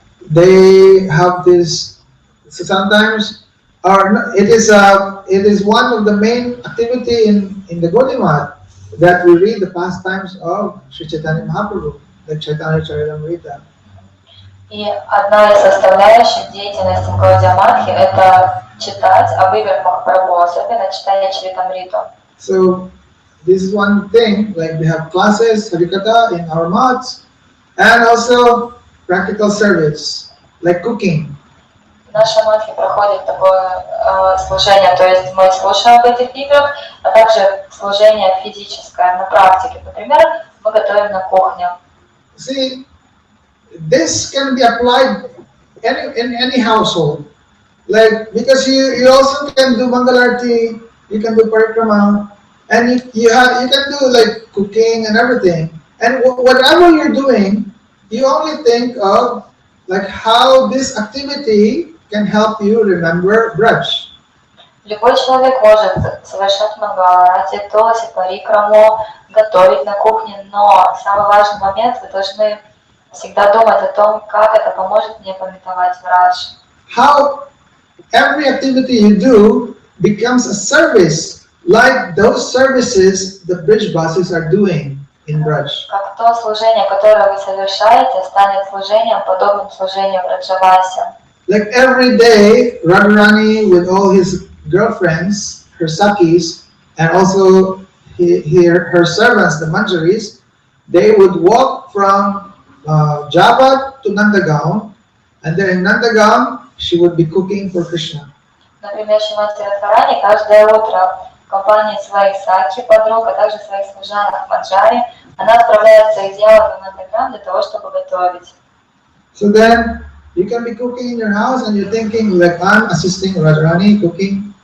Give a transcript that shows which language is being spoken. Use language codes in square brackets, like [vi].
[en] They have this. So sometimes, it is one of the main activity in the Gaudiya Math that we read the pastimes of Sri Chaitanya Mahaprabhu, like Chaitanya Charitamrita. [ru] И одна из составляющих деятельности Гаудия-матхи – это читать об играх Махапрабху, особенно читание Чаритамриту. [en] So this is one thing, like we have classes, Harikatha in our maths, and also practical service, like cooking. [ru] В нашей матхе проходит такое служение, то есть мы слушаем об этих играх, а также служение физическое на практике. Например, мы готовим на кухне. [en] See, this can be applied in any household. Like, because you also can do Mangalarti, you can do Parikrama, and you can do like cooking and everything. And whatever you're doing, you only think of like how this activity can help you remember Braj. [ru] Любой человек может совершать мангаларати, тоси, парикраму, готовить на кухне, но самый важный момент, вы должны всегда думать о том, как это поможет мне памятовать Брадж. [en] How every activity you do becomes a service, like those services the bridge buses are doing in Braj. [ru] Как то служение, которое вы совершаете, станет служением, подобным служению Браджавасе. [en] Like every day, Radharani with all his girlfriends, her sakis, and also her servants, the manjaris, they would walk from Jabat to Nandagaon, and then in Nandagaon, she would be cooking for Krishna. [ru] Например, Шримати Радхарани каждое утро в компании своих саки, подруг, а также своих служанок Манджари, она отправляется из Явы в Нандаграм для того, чтобы готовить. [en] So then, you can be cooking in your house and you're thinking like I'm assisting Radharani cooking.